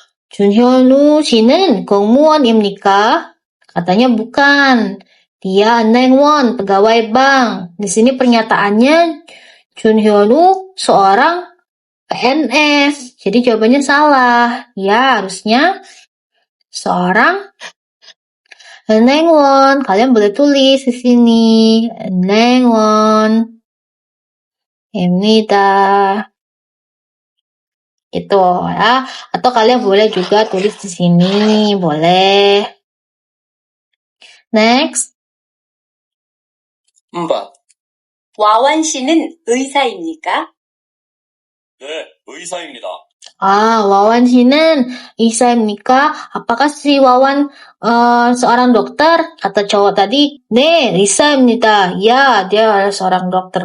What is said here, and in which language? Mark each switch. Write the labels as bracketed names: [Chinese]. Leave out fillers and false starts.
[Korean] 준현우 씨는 공무원입니까? [Indonesian] Katanya bukan. Dia 은행원, pegawai bank. Di sini pernyataannya Junhyonu seorang PNS. Jadi jawabannya salah. Ya, harusnya seorang 은행원. Kalian boleh tulis di sini. 은행원. 입니다. Gitu ya. Atau kalian boleh juga tulis di sini. Boleh. Next. 4. [Korean] 와완 씨는 의사입니까? 네, 의사입니다. Wawan 씨는 의사입니까? [Indonesian] Apakah si Wawan seorang dokter? Kata cowok tadi, [Korean] 네, 의사입니다. [Indonesian] Ya, dia adalah seorang dokter.